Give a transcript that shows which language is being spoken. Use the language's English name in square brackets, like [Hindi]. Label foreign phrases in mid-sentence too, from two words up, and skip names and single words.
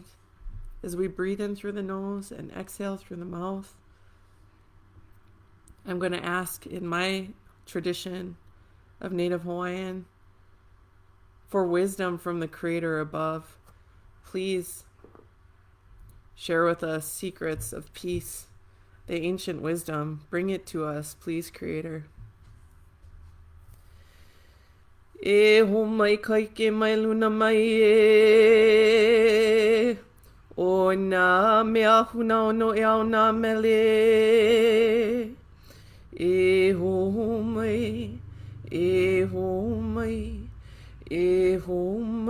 [English] As we breathe in through the nose and exhale through the mouth, I'm going to ask in my tradition of Native Hawaiian for wisdom from the Creator above. Please share with us secrets of peace, the ancient wisdom. Bring it to us, please, Creator. [Hawaiian] E ho mai kaike mai luna mai e o nā mea huna ono e au nā mele e ho mai e ho mai e ho